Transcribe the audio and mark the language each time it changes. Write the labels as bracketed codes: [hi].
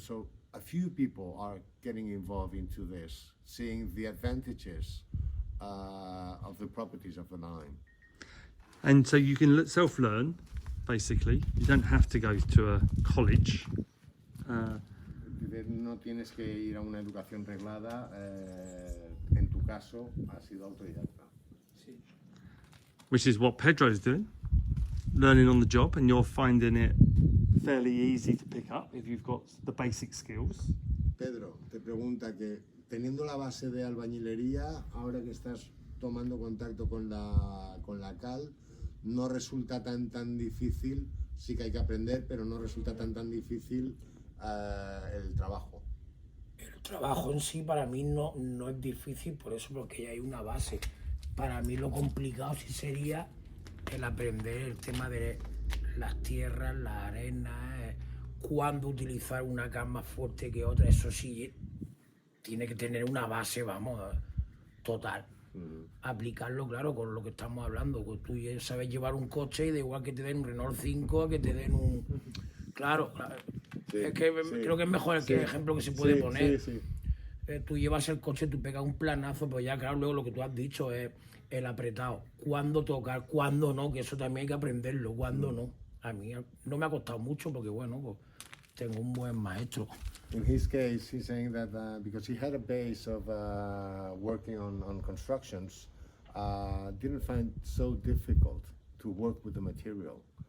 [en] So a few people are getting involved into this, seeing the advantages of the properties of the lime. And so you can self-learn, basically. You don't have to go to a college. [es] No tienes que ir a una educación reglada. En tu caso, has sido autodidacta. Sí. [en] Which is what Pedro's doing, learning on the job, and you're finding it fairly easy to pick up if you've got the basic skills. [es] Pedro te pregunta que, teniendo la base de albañilería, ahora que estás tomando contacto con la cal, no resulta tan difícil. Sí que hay que aprender, pero no resulta tan difícil el trabajo. El trabajo en sí para mí no es difícil, por eso, porque ya hay una base. Para mí lo complicado sí sería el aprender el tema de las tierras, las arenas, cuándo utilizar una cal más fuerte que otra. Eso sí tiene que tener una base, vamos, total. Aplicarlo, claro, con lo que estamos hablando. Pues tú sabes llevar un coche y da igual que te den un Renault 5 a que te den un... Claro. Sí, es que creo que es mejor el ejemplo que se puede poner. Tú llevas el coche, tú pegas un planazo, pues ya claro, luego lo que tú has dicho es el apretado. Cuándo tocar, cuándo no, que eso también hay que aprenderlo, cuándo no. A mí no me ha costado mucho porque bueno, pues tengo un buen maestro. [en] In his case, he's saying that because he had a base of working on constructions, didn't find it so difficult to work with the material.